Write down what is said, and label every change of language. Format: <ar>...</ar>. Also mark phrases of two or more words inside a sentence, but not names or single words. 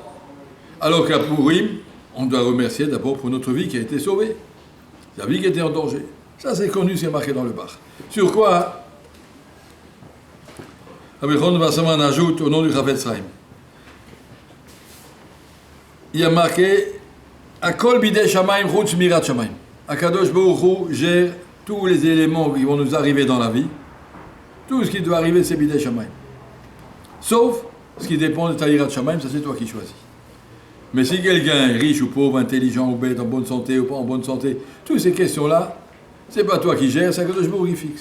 <fr>Alors qu'à Purim, on doit remercier d'abord pour notre vie qui a été sauvée. La vie qui était en danger. Ça, c'est connu, c'est marqué dans le bar. Sur quoi Rabbi Chon Wasserman ajoute au nom du Chafetz Chaim. Il y a marqué</fr> <he>הכל בידי שמים חוץ מיראת שמים.</he> <fr>Akadosh Baruch Hu gère tous les éléments qui vont nous arriver dans la vie. Tout ce qui doit arriver, c'est</fr> <he>בידי שמים.</he> <fr>Sauf ce qui dépend de ta</fr> <he>יראת שמים,</he> <fr>ça c'est toi qui choisis. Mais si quelqu'un est riche ou pauvre, intelligent ou bête, en bonne santé ou pas en bonne santé, toutes ces questions-là, c'est pas toi qui gères, c'est Akadosh Baruch Hu qui fixe.</fr>